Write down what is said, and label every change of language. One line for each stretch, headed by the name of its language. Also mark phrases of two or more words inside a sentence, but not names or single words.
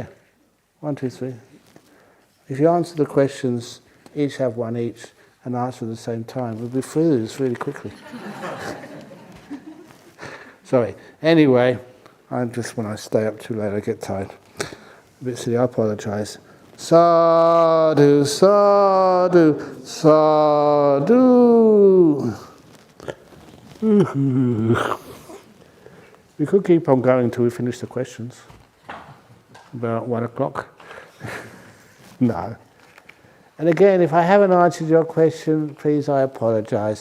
English: 1, 2, 3. If you answer the questions, each have one each, and answer at the same time, we'll be through this really quickly. Sorry. Anyway, when I stay up too late, I get tired. A bit silly, I apologise.
Pali: Sadhu, sadhu, sadhu.
English: We could keep on going until we finish the questions. About 1 o'clock. No. And again, if I haven't answered your question, please, I apologise.